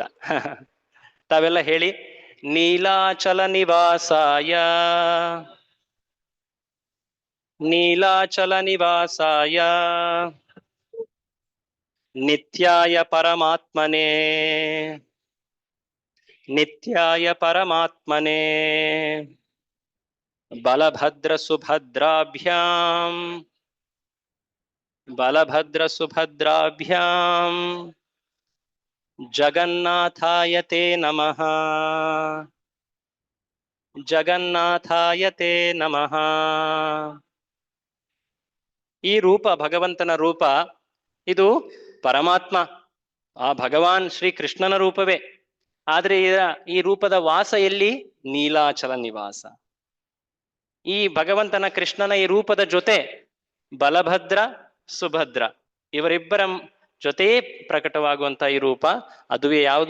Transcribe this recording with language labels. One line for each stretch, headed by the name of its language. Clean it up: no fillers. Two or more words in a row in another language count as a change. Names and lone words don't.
Kannada: ತಾವೆಲ್ಲ ಹೇಳಿ:
Sanskrit: ನೀಲಾಚಲ ನಿವಾಸಾಯ, ನೀಲಾಚಲ ನಿವಾಸಾಯ, ನಿತ್ಯಾಯ ಪರಮಾತ್ಮನೇ, ನಿತ್ಯಾಯ ಪರಮಾತ್ಮನೇ, ಬಲಭದ್ರ ಸುಭದ್ರಾಭ್ಯಾಂ, ಬಲಭದ್ರ ಸುಭದ್ರಾಭ್ಯಾಂ, ಜಗನ್ನಾಥಾಯ ತೇ ನಮಃ, ಜಗನ್ನಾಥಾಯ ತೇ ನಮಃ.
Kannada: ಈ ರೂಪ, ಭಗವಂತನ ರೂಪ, ಇದು ಪರಮಾತ್ಮ, ಆ ಭಗವಾನ್ ಶ್ರೀ ಕೃಷ್ಣನ ರೂಪವೇ. ಆದ್ರೆ ಈ ರೂಪದ ವಾಸ ಎಲ್ಲಿ? ನೀಲಾಚಲ ನಿವಾಸ. ಈ ಭಗವಂತನ ಕೃಷ್ಣನ ಈ ರೂಪದ ಜೊತೆ ಬಲಭದ್ರ ಸುಭದ್ರ ಇವರಿಬ್ಬರ ಜೊತೆ ಪ್ರಕಟವಾಗುವಂತ ಈ ರೂಪ, ಅದುವೇ ಯಾವುದು?